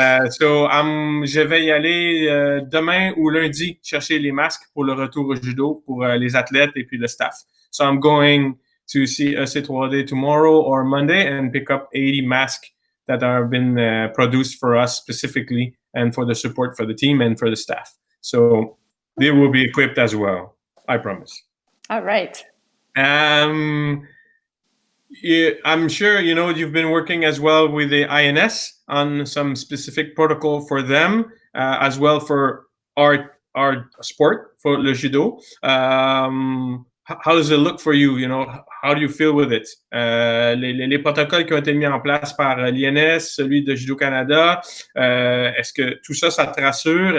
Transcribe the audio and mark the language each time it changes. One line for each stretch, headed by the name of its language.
French: Je vais y aller demain ou lundi chercher les masques pour le retour au judo pour les athlètes et puis le staff.
English: So I'm going to see EC3D tomorrow or Monday and pick up 80 masks that have been produced for us specifically and for the support for the team and for the staff. So they will be equipped as well, I promise. All right. I'm sure, you've been working as well with the INS on some specific protocol for them, as well for our sport, for
French: le judo.
English: How does it look for you? How do you feel with it?
French: Les protocoles qui ont été mis en place par l'INS, celui de Judo Canada, est-ce que tout ça, ça te rassure?